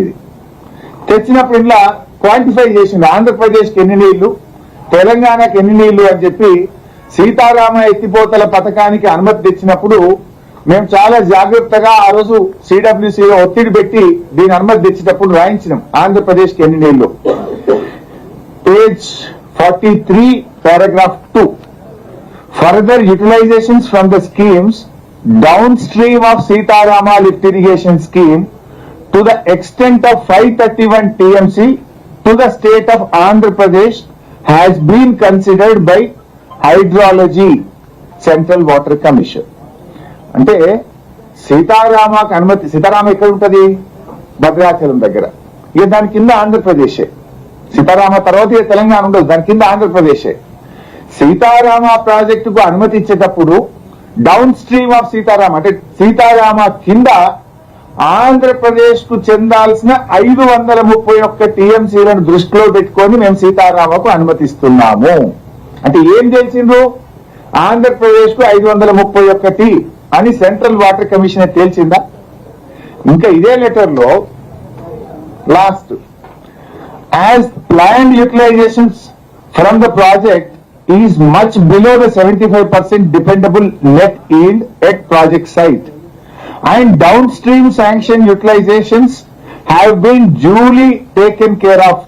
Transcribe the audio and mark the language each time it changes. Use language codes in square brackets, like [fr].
[te] ఇది తెచ్చినప్పుడు ఇలా క్వాంటిఫై చేసింది, ఆంధ్రప్రదేశ్కి ఎన్ని నీళ్లు, తెలంగాణకి ఎన్ని నీళ్లు అని చెప్పి సీతారామ ఎత్తిపోతల పథకానికి అనుమతి తెచ్చినప్పుడు మేము చాలా జాగ్రత్తగా ఆ రోజు సిడబ్ల్యూసీలో ఒత్తిడి పెట్టి దీని అనుమతి తెచ్చేటప్పుడు రాయించినాం ఆంధ్రప్రదేశ్కి ఎన్ని నీళ్లు. [en] Page 43 paragraph 2. Further utilizations from the schemes downstream of Sitarama lift irrigation scheme to the extent of 531 TMC to the state of Andhra Pradesh has been considered by Hydrology Central Water Commission. [te] అంటే సీతారామకు అనుమతి, సీతారామ ఎక్కడ ఉంటుంది? భద్రాచలం దగ్గర. ఇక దాని కింద ఆంధ్రప్రదేశే. సీతారామ తర్వాత ఇక తెలంగాణ ఉండదు, దాని కింద ఆంధ్రప్రదేశే. సీతారామ ప్రాజెక్టుకు అనుమతి ఇచ్చేటప్పుడు [en] down stream of Sitarama [te] అంటే సీతారామ కింద ఆంధ్రప్రదేశ్ కు చెందాల్సిన 531 టీఎంసీలను దృష్టిలో పెట్టుకొని మేము సీతారామకు అనుమతిస్తున్నాము అంటే ఏం తెలిసిందో ఆంధ్రప్రదేశ్ కు 531 అని సెంట్రల్ వాటర్ కమిషన్ తేల్చిందా? ఇంకా ఇదే లెటర్ లో last [en] as planned utilizations from the project is much below the 75% dependable net yield at project site and downstream sanction utilizations have been duly taken care of.